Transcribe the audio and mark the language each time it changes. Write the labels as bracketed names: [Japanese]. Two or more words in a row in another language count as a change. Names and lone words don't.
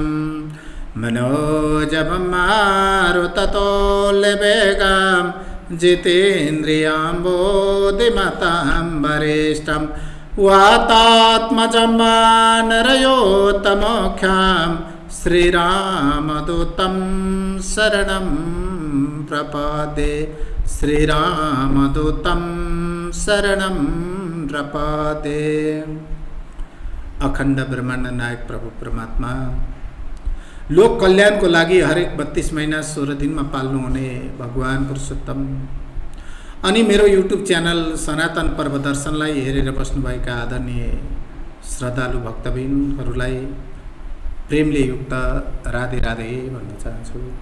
[Sanskrit] मनोजवं मारुततुल्यवेगं जितेन्द्रियं बुद्धिमतां वरिष्ठं वातात्मजं वानरयोत्तमोख्यं श्रीरामदूतं शरणं प्रपद्ये श्रीरामदूतं शरणं प्रपद्ये। [Nepali] अखण्ड ब्रह्माण्ड नायक प्रभु परमात्मा लोक कल्याण को लागि हरेक 32 महीना 16 दिन में पाल्नु हुने भगवान पुरुषोत्तम अनि मेरो युट्युब च्यानल सनातन पर्व दर्शनलाई हेरेर बस्नुभएका आदरणीय श्रद्धालु भक्तबिनहरूलाई प्रेमले युक्त राधे राधे भन्न चाहन्छु।